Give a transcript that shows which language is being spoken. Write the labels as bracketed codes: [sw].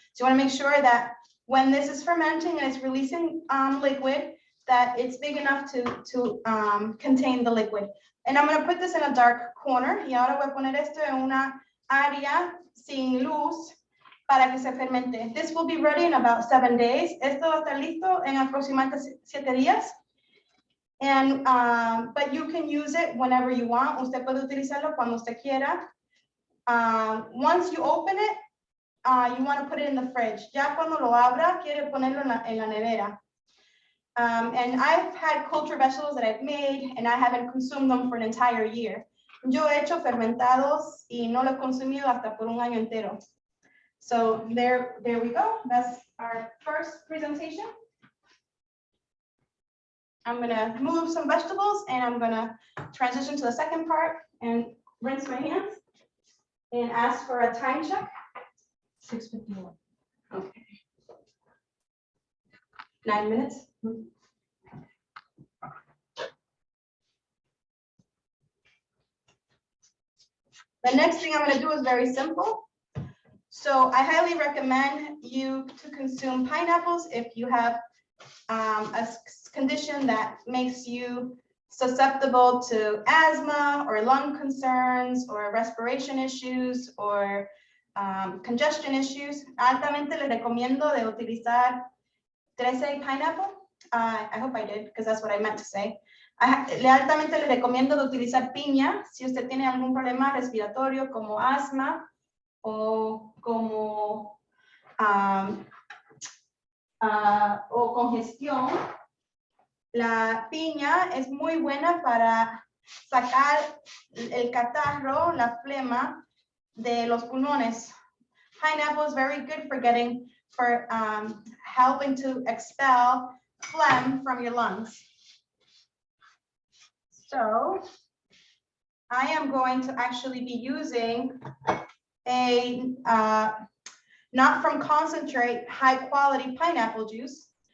[en] So you want to make sure that when this is fermenting and it's releasing liquid, that it's big enough to contain the liquid. And I'm going to put this in a dark corner. [es] Y ahora voy a poner esto en una área sin luz para que se fermente. [en] This will be ready in about 7 days. [es] Esto va a estar listo en aproximadamente 7 días. [en] And, but you can use it whenever you want. [es] Usted puede utilizarlo cuando usted quiera. [en] Once you open it, you want to put it in the fridge. [es] Ya cuando lo abra, quiere ponerlo en la nevera. [en] And I've had culture vegetables that I've made and I haven't consumed them for an entire year. [es] Yo he hecho fermentados y no lo he consumido hasta por un año entero. [en] So there we go. That's our first presentation. I'm gonna move some vegetables and I'm gonna transition to the second part and rinse my hands and ask for a time check. 6:51. Okay. 9 minutes. The next thing I'm going to do is very simple. So I highly recommend you to consume pineapples if you have a condition that makes you susceptible to asthma or lung concerns or respiration issues or congestion issues. [es] Altamente les recomiendo de utilizar 13 pineapple. [en] I hope I did, because that's what I meant to say. [es] Altamente le recomiendo de utilizar piña si usted tiene algún problema respiratorio como asma o como o congestión. La piña es muy buena para sacar el catarro, la flema de los pulmones. [en] Pineapple is very good for helping to expel phlegm from your lungs. So I am going to actually be using a not from concentrate, high quality pineapple juice.